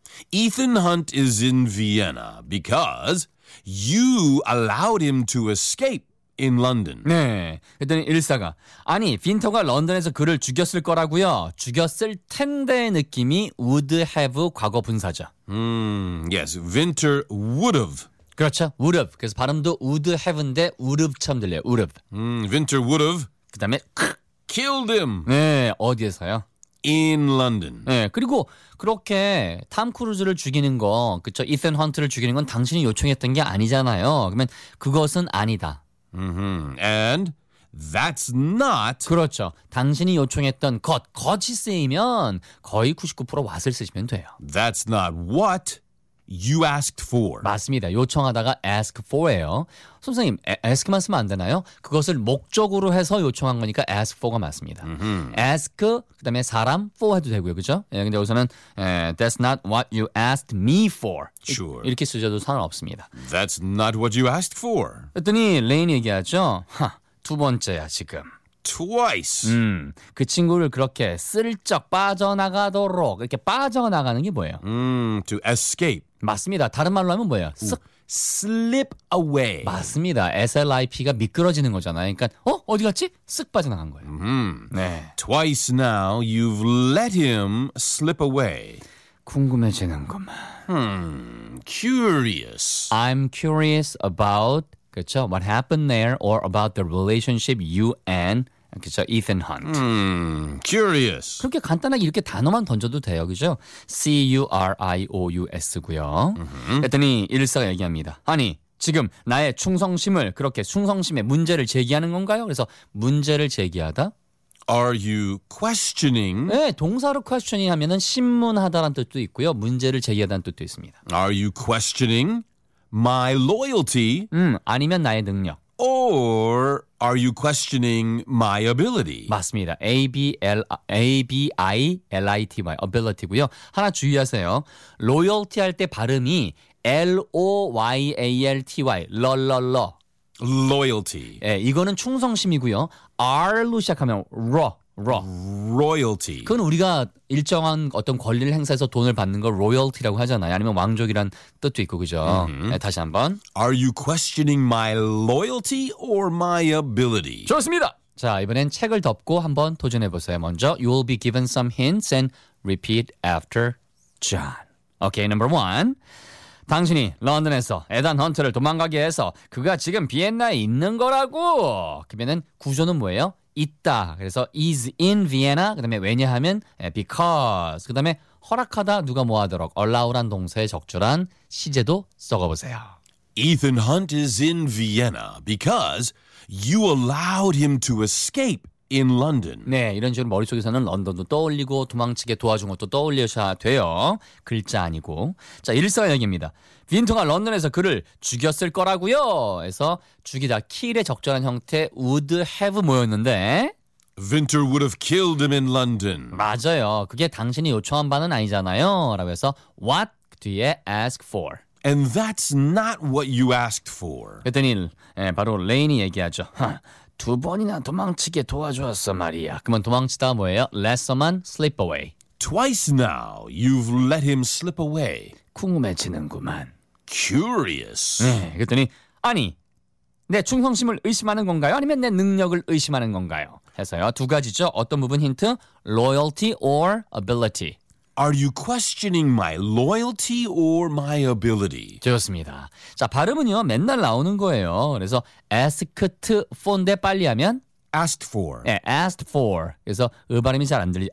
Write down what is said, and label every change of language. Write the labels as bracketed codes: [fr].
[en] Ethan Hunt is in Vienna because you allowed him to escape in London. [ko] 네. 그랬더니 일사가 아니, 빈터가 런던에서 그를 죽였을 거라고요. 죽였을 텐데의 느낌이 [en] would have [ko] 과거 분사죠. [en] Yes, Winter would have. [ko] 그렇죠. [en] would have. [ko] 그래서 발음도 would have인데 would have처럼 들려요. would have. [en] Winter would have. [ko] 그다음에 [en] killed him. [ko] 네, 어디에서요? [en] In London. [ko] 네, 그리고 그렇게 탐 크루즈를 죽이는 거, 그쵸? 이튼 헌트를 죽이는 건 당신이 요청했던 게 아니잖아요. 그러면 그것은 아니다. [en] And that's not. [ko] 그렇죠. 당신이 요청했던 것, 것이 쓰이면 거의 99% what을 쓰시면 돼요. [en] That's not what you asked for. [ko] 맞습니다. 요청하다가 ask for예요. 선생님, ask만 쓰면 안 되나요? 그것을 목적으로 해서 요청한 거니까 ask for가 맞습니다. Ask, 그 다음에 사람, for 해도 되고요. 그렇죠? 근데 여기서는 [en] that's not what you asked me for. Sure. [ko] 이렇게 쓰셔도 상관없습니다. [en] That's not what you asked for. [ko] 그랬더니 레인이 얘기하죠. 두 번째야, 지금. [en] Twice. [ko] 그 친구를 그렇게 슬쩍 빠져나가도록 이렇게 빠져나가는 게 뭐예요? [en] To escape. [ko] 맞습니다. 다른 말로 하면 뭐예요? [en] Slip away. [ko] 맞습니다. S-L-I-P가 미끄러지는 거잖아요. 그러니까 어디 갔지? 쓱 빠져나간 거예요. [en] 네. Twice now you've let him slip away. [ko] 궁금해지는 것만. [en] Curious. I'm curious about, [ko] 그렇죠? [en] What happened there or about the relationship you and, [ko] 그렇죠? [en] Ethan Hunt. Curious. [ko] 그렇게 간단하게 이렇게 단어만 던져도 돼요, 그렇죠? C-U-R-I-O-U-S고요. 그랬더니 일사가 얘기합니다. 아니, 지금 나의 충성심을 그렇게 충성심의 문제를 제기하는 건가요? 그래서 문제를 제기하다. [en] Are you questioning? [ko] 네, 동사로 questioning 하면은 심문하다란 뜻도 있고요. 문제를 제기하다는 뜻도 있습니다. [en] Are you questioning my loyalty? [ko] 아니면 나의 능력. [en] Or are you questioning my ability? [ko] 맞습니다. A-B-I-L-I-T-Y, ability고요. 하나 주의하세요. loyalty 할 때 발음이 L-O-Y-A-L-T-Y, 러러러. [en] Loyalty. [ko] 예, 이거는 충성심이고요. R로 시작하면 [en] Royalty. [ko] 그건 우리가 일정한 어떤 권리를 행사해서 돈을 받는 걸 royalty라고 하잖아요. 아니면 왕족이란 뜻도 있고, 그죠? 예, 다시 한번. [en] Are you questioning my loyalty or my ability? [ko] 좋습니다. 자, 이번엔 책을 덮고 한번 도전해보세요. [en] 먼저, you will be given some hints and repeat after John. Okay, number one. [ko] 당신이 런던에서 에단 헌터를 도망가게 해서 그가 지금 비엔나에 있는 거라고. 그러면은 구조는 뭐예요? 있다. 그래서 [en] is in Vienna. [ko] 그 다음에 왜냐하면 because. 그 다음에 허락하다 누가 뭐 하도록. allow란 동사에 적절한 시제도 써가보세요. [en] Ethan Hunt is in Vienna because you allowed him to escape in London. [ko] 네, 이런 식으로 머릿속에서는 런던도 떠올리고 도망치게 도와준 것도 떠올려셔야 돼요. 글자 아니고. 자, 일사가 여기입니다. 빈토가 런던에서 그를 죽였을 거라고요. 해서 죽이다 kill의 적절한 형태 [en] would have [ko] 모였는데 [en] Winter would have killed him in London. [ko] 맞아요. 그게 당신이 요청한 바는 아니잖아요. 라고 해서 what 뒤에 ask for. [en] And that's not what you asked for. [ko] 그랬더니 네, 바로 레인이 얘기하죠. 두 번이나 도망치게 도와주었어 말이야. 그러면 도망치다 뭐예요? [en] Lesser만 slip away. Twice now you've let him slip away. [ko] 궁금해지는구만. [en] Curious. [ko] 네, 그랬더니 아니 내 충성심을 의심하는 건가요? 아니면 내 능력을 의심하는 건가요? 해서요. 두 가지죠. 어떤 부분 힌트? [en] Loyalty or ability. Are you questioning my loyalty or my ability? [ko] 좋습니다. 자, 발음은요, 맨날 나오는 거예요. 그래서 asked for인데 빨리 하면 [en] asked for. 네, asked for. [ko] 그래서 의 발음이 잘 안 들리죠.